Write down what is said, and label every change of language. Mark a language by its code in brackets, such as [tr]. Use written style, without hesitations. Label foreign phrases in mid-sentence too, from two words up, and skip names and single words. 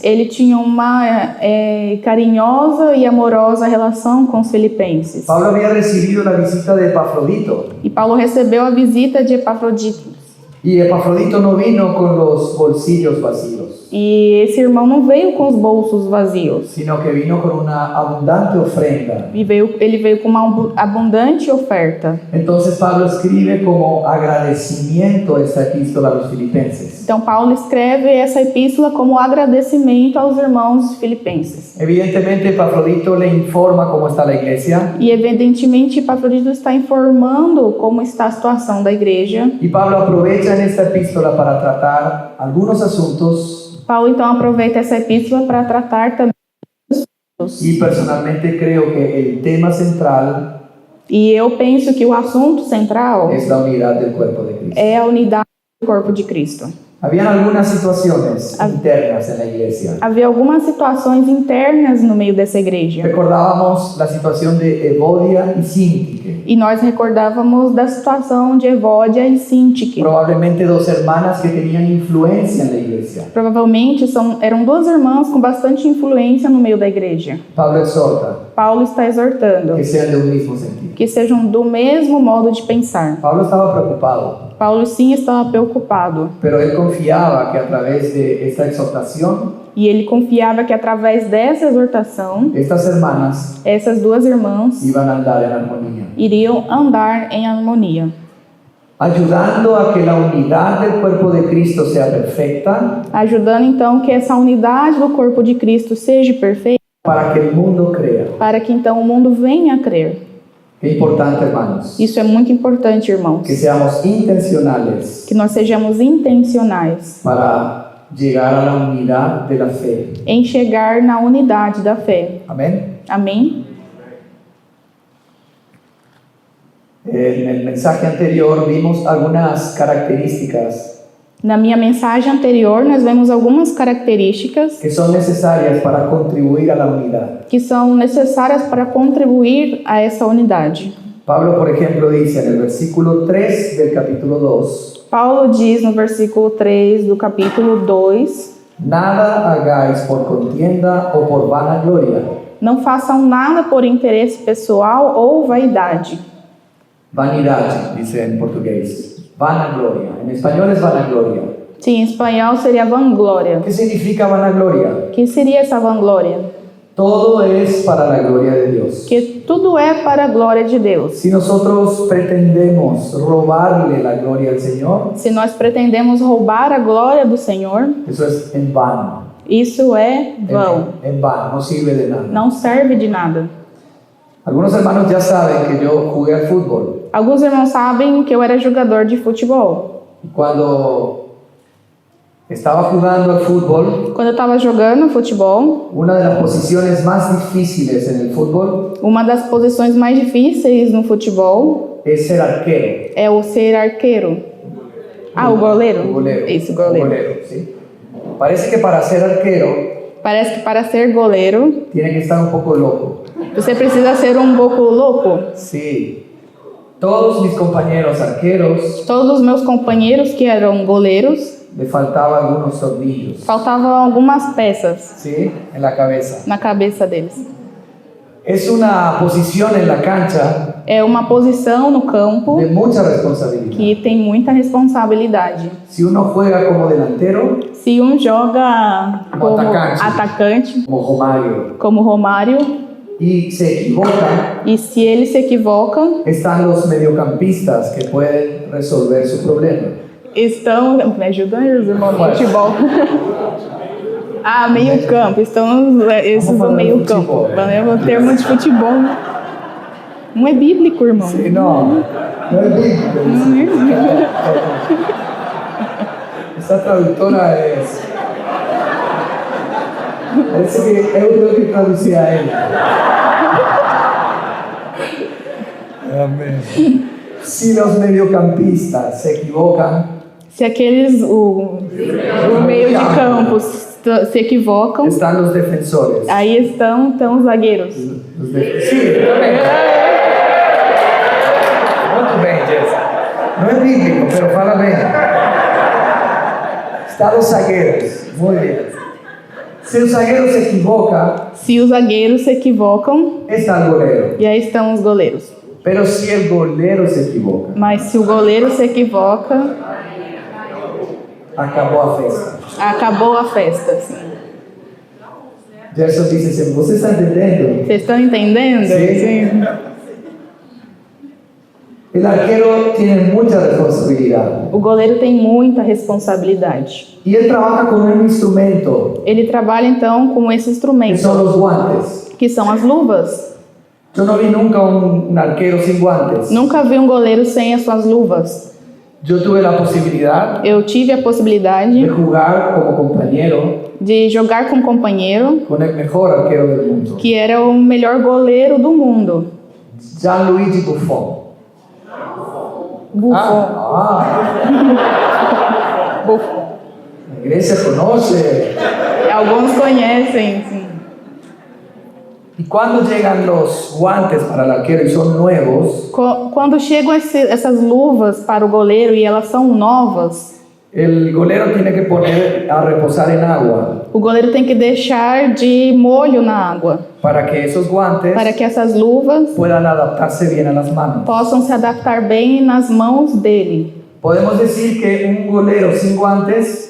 [pt] Ele tinha uma carinhosa e amorosa relação com os filipenses. [es] Pablo había recibido la visita de Epafrodito [pt] E Paulo recebeu a visita de Epafrodito. [es] y Epafrodito no vino con los bolsillos vacíos, [pt] E esse irmão não veio com os bolsos vazios. [es] sino que vino con una abundante ofrenda. [pt] Ele veio com uma abundante oferta. [es] Entonces Pablo escribe como agradecimiento esta epístola a los filipenses. [pt] Então Paulo escreve essa epístola como agradecimento aos irmãos filipenses. [es] Evidentemente Epafrodito le informa cómo está la iglesia [pt] E evidentemente Epafrodito está informando como está a situação da igreja. [es] y Pablo aprovecha en esta epístola para tratar algunos asuntos [pt] Paulo então aproveita essa epístola para tratar também dos assuntos. [es] y personalmente creo que el tema central [pt] E eu penso que o assunto central [es] es la unidad del cuerpo de Cristo. [pt] é a unidade do corpo de Cristo. [es] Habían algunas situaciones internas en la iglesia. [pt] Havia algumas situações internas no meio dessa igreja. [es] Recordábamos la situación de Evodia y Síntique, [pt] E nós recordávamos da situação de Evódia e Síntique. [es] probablemente 2 hermanas que tenían influencia en la iglesia. [pt] Provavelmente eram 2 irmãs com bastante influência no meio da igreja. [es] Pablo exhorta [pt] Paulo está exortando [es] que sean de un mismo sentido. [pt] que sejam do mesmo modo de pensar. [es] Pablo estaba preocupado, [pt] Paulo sim estava preocupado [es] pero él confiaba que a través de esta exhortación, [pt] e ele confiava que através dessa exortação, [es] estas hermanas [pt] essas 2 irmãs [es] iban a andar en armonía, [pt] iriam andar em harmonia, [es] ayudando a que la unidad del cuerpo de Cristo sea perfecta, [pt] ajudando então que essa unidade do corpo de Cristo seja perfeita, [es] para que el mundo crea. [pt] para que então o mundo venha a crer. [es] Qué importante, hermanos, [pt] Isso é muito importante, irmãos, [es] que seamos intencionales [pt] que nós sejamos intencionais [es] para llegar a la unidad de la fe. [pt] em chegar na unidade da fé. [es] Amén. [pt] Amém? [es] En el mensaje anterior vimos algunas características [pt] Na minha mensagem anterior, nós vemos algumas características [es] que son necesarias para contribuir a la unidad. [pt] que são necessárias para contribuir a essa unidade. [es] Pablo, por ejemplo, dice en el versículo 3 del capítulo 2, [pt] Paulo diz no versículo 3 do capítulo 2: [es] nada hagáis por contienda o por vanagloria. [pt] Não façam nada por interesse pessoal ou vaidade. [es] Vanidad, dice en portugués. Vanagloria. En español es vanagloria. [pt] Sim, em espanhol seria vanglória. [es] ¿Qué significa vanagloria? [pt] O que seria essa vanglória? [es] Todo es para la gloria de Dios. [pt] Que Tudo é para a glória de Deus. [es] Si nosotros pretendemos robarle la gloria al Señor, [pt] Se nós pretendemos roubar a glória do Senhor, [es] eso es en vano. [pt] isso é vão. [es] En vano, no sirve de nada. [pt] Não serve de nada. [es] Algunos hermanos ya saben que yo jugué al fútbol. [pt] Alguns irmãos sabem que eu era jogador de futebol. [es] Y cuando estaba jugando al fútbol, [pt] Quando eu estava jogando futebol, [es] una de las posiciones más difíciles en el fútbol [pt] uma das posições mais difíceis no futebol [es] es ser arquero. [pt] é o ser arqueiro. Ah, o goleiro? O goleiro. Isso, goleiro. O goleiro, [es] ¿sí? Parece que para ser arquero [pt] Parece que para ser goleiro, [es] tiene que estar un poco loco. [pt] você precisa ser um pouco louco. [es] Sí. Todos mis compañeros arqueros [pt] Todos os meus companheiros que eram goleiros, [es] le faltaban algunos tornillos, [pt] faltavam algumas peças [es] ¿sí? En la cabeza. [pt] na cabeça deles. [es] Es una posición en la cancha [pt] É uma posição no campo [es] de mucha responsabilidad. [pt] que tem muita responsabilidade. [es] Si uno juega como delantero, [pt] Se um joga Como como atacante. atacante, [es] como Romario, [pt] como Romário, [es] y se equivoca, [pt] e se ele se equivoca, [es] están los mediocampistas que pueden resolver su problema. [pt] estão... Me ajudam aí, os irmãos do Vai. futebol. Ah, meio campo. Estão esses Vamos do falar meio de campo. futebol. É o termo de futebol. Não é bíblico, irmão. [es] Sí, no es bíblico. Esta traductora es... [pt] Parece que eu que traducía a él. [es] Amén. Si los mediocampistas se equivocan, [pt] Se aqueles, o meio de campo se equivocam, [es] están los defensores. [pt] aí estão os zagueiros. [es] Sí, también. [pt] Muito bem, Jess. [es] No es bíblico, pero [pt] fala bem. [es] Están los zagueiros. Muy bien. Si el zagueiro se equivoca, [pt] Se os zagueiros se equivocam, [es] está el goleiro. [pt] e aí estão os goleiros. [es] Pero si el goleiro se equivoca, [pt] Mas se o goleiro se equivoca, acabó a festa. acabou a festa. Assim. Gerson dice, assim, você está entendendo? Vocês estão entendendo? Sim. [es] El arquero tiene mucha responsabilidad. [pt] O goleiro tem muita responsabilidade. [es] Y él trabaja con un instrumento, [pt] Ele trabalha então com esse que instrumento, [es] son los guantes. [pt] que são as luvas. [es] Yo no vi nunca un arquero sin guantes. [pt] Nunca vi um goleiro sem as suas luvas. [es] Yo tuve la posibilidad [pt] Eu tive a possibilidade [es] de jugar como compañero [pt] de jogar com um companheiro [es] con el mejor arquero del mundo, [pt] que era o melhor goleiro do mundo. [es] Gianluigi Buffon. [pt] Buffon. Buffon. [es] La iglesia conoce. [pt] Alguns conhecem, sim. [es] Y cuando llegan los guantes para el arquero y son nuevos, [pt] Quando chegam essas luvas para o goleiro e elas são novas, [es] el golero tiene que poner a reposar en agua [pt] o goleiro tem que deixar de molho na água [es] para que esos guantes [pt] para que essas luvas [es] puedan adaptarse bien a las manos. [pt] possam se adaptar bem nas mãos dele. [es] Podemos decir que un golero sin guantes